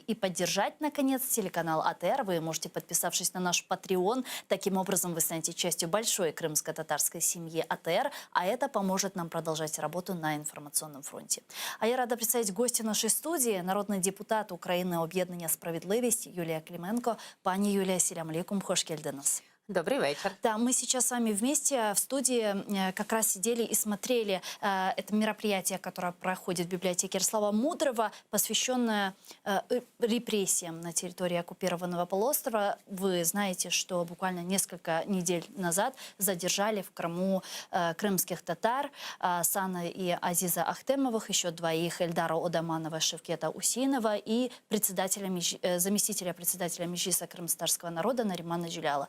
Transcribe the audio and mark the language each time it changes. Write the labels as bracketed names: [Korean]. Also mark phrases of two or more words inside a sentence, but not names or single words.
[Russian] И поддержать, наконец, телеканал АТР вы можете, подписавшись на наш Patreon. Таким образом, вы станете частью большой крымско-татарской семьи АТР, а это поможет нам продолжать работу на информационном фронте. А я рада представить гостя нашей студии, народный депутат Украины Об'єднання Справедливість Юлия Клименко. Пани Юлия, [Arabic] السلام عليكم, [Crimean Tatar] хош келдиніз. [Russian] Добрый вечер. Да, мы сейчас с вами вместе в студии как раз сидели и смотрели это мероприятие, которое проходит в библиотеке Ярослава Мудрого, посвященное репрессиям на территории оккупированного полуострова. Вы знаете, что буквально несколько недель назад задержали в Крыму крымских татар Сана и Азиза Ахтемовых, еще двоих, Эльдара Одаманова, Шевкета Усинова и заместителя председателя Меджлиса крымско-татарского народа Наримана Джуляла.